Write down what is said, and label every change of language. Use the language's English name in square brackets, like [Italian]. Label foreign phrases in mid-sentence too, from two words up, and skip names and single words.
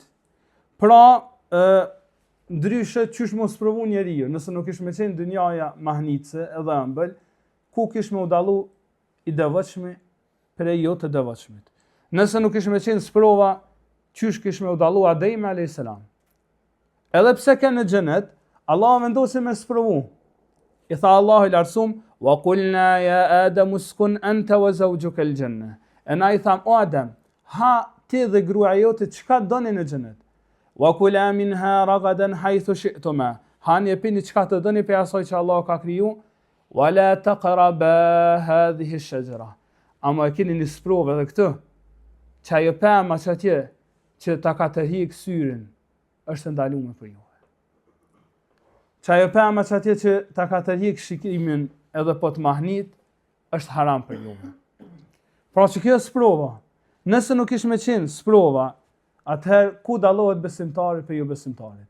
[Albanian] Pra, ndryshe qysh mos provu njeriu, nëse nuk ish me qenë dynjaja mahnitse edhe ëmbël, ku kish me u dallu i devotshmi prej jo të devotshmit. Nëse nuk ish me qenë sprova, qysh kish me u dallu Ademi [Arabic] عليه السلام. [Albanian] Edhe pse ke në xhenet, Allah vendosi me sprovu. I tha Allahu i lartësuam, [Arabic] وقلنا يا آدم اسكن أنت وزوجك الجنة. [Albanian] E na i tham, o Adem, ha ti dhe gruaja jote çka doni në xhenet. [Arabic] وكلا منها رغدا حيث شئتما. [Albanian] Hani e pini çka të doni për asaj që Allah ka kriju. [Arabic] ولا تقربا هذه الشجرة. [Albanian] Ama e keni një sprovë edhe këtë, që ajo pemë atje që ta ka të hik syrin, është ndaluar për ju. Që ajo pemë atje që ta ka të hik shikimin edhe po të mahnit, është haram për ju. Pra që kjo sprova, nëse nuk ish me qenë sprova, atëherë ku dallohet besimtari për ju besimtarit.